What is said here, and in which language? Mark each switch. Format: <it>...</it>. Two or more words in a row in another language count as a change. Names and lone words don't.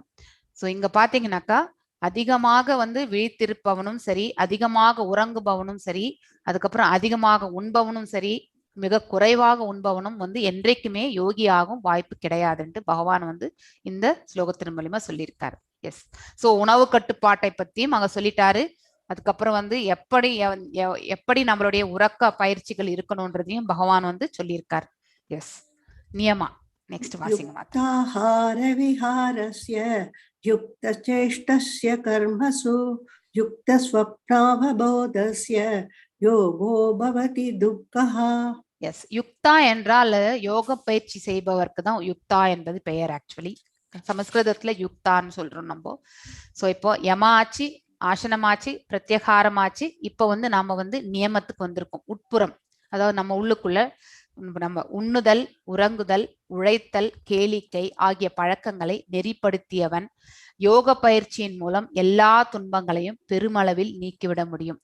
<ta>ஸோ இங்க பாத்தீங்கன்னாக்கா அதிகமாக வந்து விழித்திருப்பவனும் சரி, அதிகமாக உறங்குபவனும் சரி, அதுக்கப்புறம் அதிகமாக உண்பவனும் சரி, மிக குறைவாக உண்பவனும் வந்து என்றைக்குமே யோகியாகும் வாய்ப்பு கிடையாதுன்ட்டு பகவான் வந்து இந்த ஸ்லோகத்தின் மூலியமா சொல்லியிருக்காரு. எஸ், ஸோ உணவு கட்டுப்பாட்டை பத்தியும் அங்க சொல்லிட்டாரு. அதுக்கப்புறம் வந்து எப்படி நம்மளுடைய உறக்க பயிற்சிகள் இருக்கணும்ன்றதையும் பகவான் வந்து சொல்லியிருக்காரு. எஸ், நியமா. நெக்ஸ்ட் வாசிங்க மாதா.</ta> <sa>युक्ताहार विहारस्य युक्तचेष्टस्य कर्मसु युक्तस्वप्नावबोधस्य योगो भवति दुःखः.</sa> <ta>எஸ், யுக்தா என்றால் யோக பயிற்சி செய்பவருக்கு தான் யுக்தா என்பது பெயர். ஆக்சுவலி சமஸ்கிருதத்துல யுக்தான்னு சொல்றோம் நம்ம. ஸோ இப்போ யமாச்சு, ஆசனமாச்சு, பிரத்யகாரமாச்சு. இப்போ வந்து நாம வந்து நியமத்துக்கு வந்திருக்கோம். உட்புறம், அதாவது நம்ம உள்ளுக்குள்ள நம்ம உண்ணுதல், உறங்குதல், உழைத்தல், கேளிக்கை ஆகிய பழக்கங்களை நெறிப்படுத்தியவன் யோக பயிற்சியின் மூலம் எல்லா துன்பங்களையும் பெருமளவில் நீக்கிவிட முடியும்.</ta>